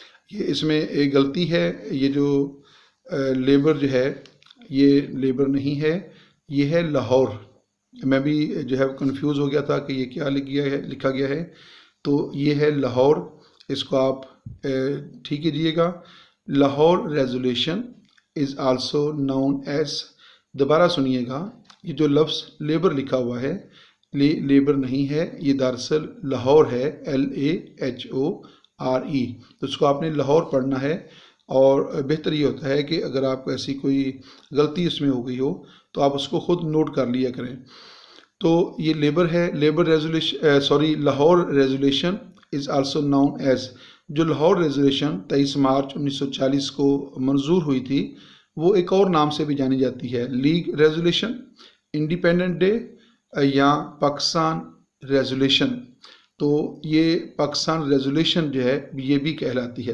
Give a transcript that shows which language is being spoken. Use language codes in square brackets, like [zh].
[ur] یہ اس میں ایک غلطی ہے، یہ جو لیبر جو ہے یہ لیبر نہیں ہے، یہ ہے لاہور. میں بھی جو ہے کنفیوز ہو گیا تھا کہ یہ کیا لکھا گیا ہے، تو یہ ہے لاہور. اس کو آپ ٹھیک کیجیے گا. [en] Lahore resolution is also known as. [ur] دوبارہ سنیے گا، یہ جو لفظ لیبر لکھا ہوا ہے لیبر نہیں ہے، یہ دراصل لاہور ہے، LAHORE. تو اس کو آپ نے لاہور پڑھنا ہے. اور بہتر یہ ہوتا ہے کہ اگر آپ کو ایسی کوئی غلطی اس میں ہو گئی ہو تو آپ اس کو خود نوٹ کر لیا کریں. تو یہ لیبر ہے. [en] Labour resolution Lahore resolution is also known as. [ur] جو لاہور ریزولیشن 23 مارچ 1940 کو منظور ہوئی تھی، وہ ایک اور نام سے بھی جانی جاتی ہے، لیگ ریزولیشن، انڈیپینڈنٹ ڈے یا پاکستان ریزولیشن. تو یہ پاکستان ریزولیشن جو ہے یہ بھی کہلاتی ہے.